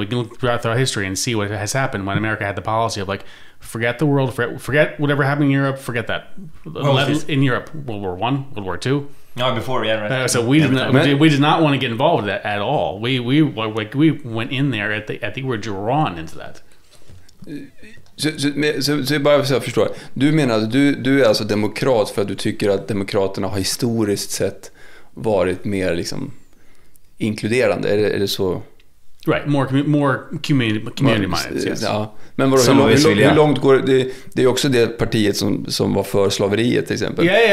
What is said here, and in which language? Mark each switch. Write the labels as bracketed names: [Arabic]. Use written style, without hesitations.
[English] We can look throughout our history and see what has happened when America had the policy of like, forget the world, forget whatever happened in Europe, forget that. In Europe, World War I, World War II. No, before, yeah, right. So we did not want to get involved in that at all. We went in there I think we were drawn into that. [Swedish] Så bara så jag förstår. Du menar att du är alltså demokrat för att du tycker att demokraterna har historiskt sett varit mer liksom inkluderande, är det så? [English] Right, more community minded. Yes. [Swedish] Ja. Men hur långt går det är också det partiet som var för slaveriet till exempel.